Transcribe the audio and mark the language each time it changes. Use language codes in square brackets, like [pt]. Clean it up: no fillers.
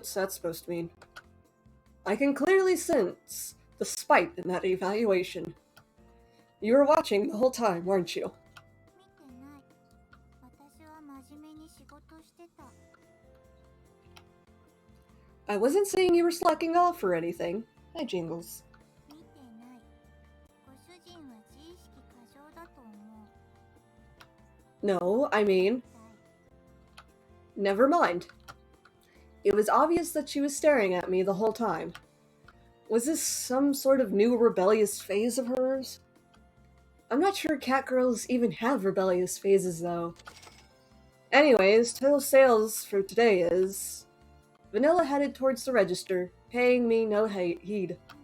[en] What's that supposed to mean? I can clearly sense the spite in that evaluation. You were watching the whole time, weren't you? [ja] 見てない。私は真面目に仕事してた。 [en] I wasn't saying you were slacking off or anything. Hi, Jingles. [ja] 見てない。ご主人は自意識過剰だと思う。 [en] No, I mean... Never mind. It was obvious that she was staring at me the whole time. Was this some sort of new rebellious phase of hers? I'm not sure cat girls even have rebellious phases, though. Anyways, total sales for today is... Vanilla headed towards the register, paying me no heed.